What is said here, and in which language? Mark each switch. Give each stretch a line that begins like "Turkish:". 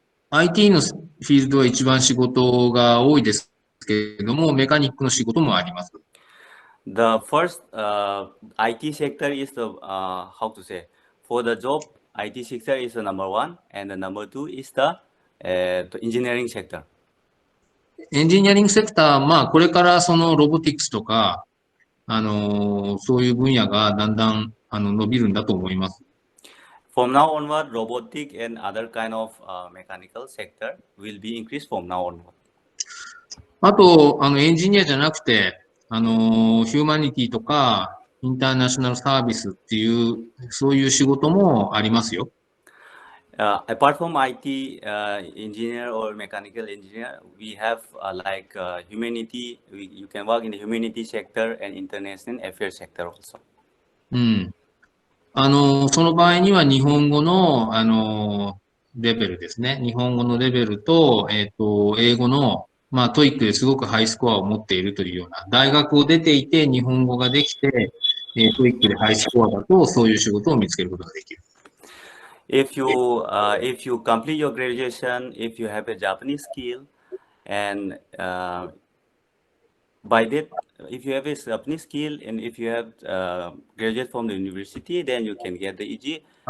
Japanese: IT のフィールドは一番仕事が多いですけれども、メカニックの仕事もあります。
English: The first IT sector is the how to say, for the job IT sector is the number one, and the number two is the engineering sector.
Japanese: エンジニアリングセクター、まあ、これからそのロボティクスとか、そういう分野がだんだん伸びるんだと思います。
English: From now onward, robotic and other kind of mechanical sector will be increased from now onward.
Japanese: あと、エンジニアじゃなくて、ヒューマニティとか、インターナショナルサービスっていう、そういう仕事もありますよ。
English: Apart from IT engineer or mechanical engineer, we have like humanity. You can work in the humanity sector and international affairs sector also.
Japanese: その場合には日本語の、レベルですね。日本語のレベルと、英語の、まあ、トイックですごくハイスコアを持っているというような、大学を出ていて日本語ができて、トイックでハイスコアだと、そういう仕事を見つけることができる。
English: If you complete your graduation, if you have a Japanese skill, and by that, if you have a Japanese skill and if you have graduate from the university, then you can get the EG.